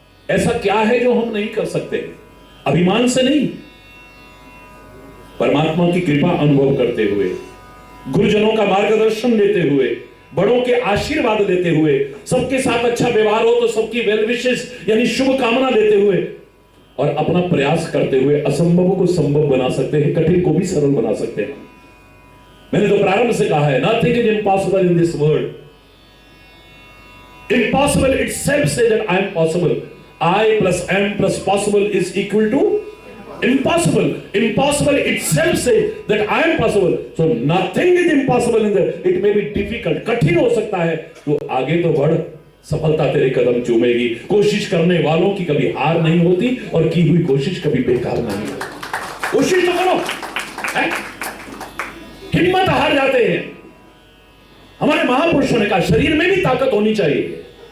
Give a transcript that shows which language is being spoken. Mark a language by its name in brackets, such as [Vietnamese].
[Hindi] ऐसा क्या है जो हम नहीं कर सकते? अभिमान से नहीं, परमात्मा की कृपा अनुभव करते हुए, गुरुजनों का मार्गदर्शन लेते हुए, बड़ों के आशीर्वाद लेते हुए, सबके साथ अच्छा व्यवहार हो तो सबकी वेल विशेस यानी शुभ कामना लेते हुए और अपना प्रयास करते हुए असंभव को संभव बना सकते हैं, कठिन को भी सरल बना सकते हैं। मैंने तो प्रारंभ से कहा है, [English] Nothing is impossible in this world. Impossible itself says that I am possible. I plus am plus possible is equal to impossible. Impossible itself says that I am possible. So nothing is impossible in there. It may be difficult. [Hindi] कठिन हो सकता है, तो आगे तो बढ़, सफलता तेरे कदम चूमेगी। कोशिश करने वालों की कभी हार नहीं होती और की हुई कोशिश कभी बेकार नहीं होती। कोशिश तो करो। हिम्मत हार जाते हैं। हमारे महापुरुषों ने कहा शरीर में भी ताकत होनी चाहिए।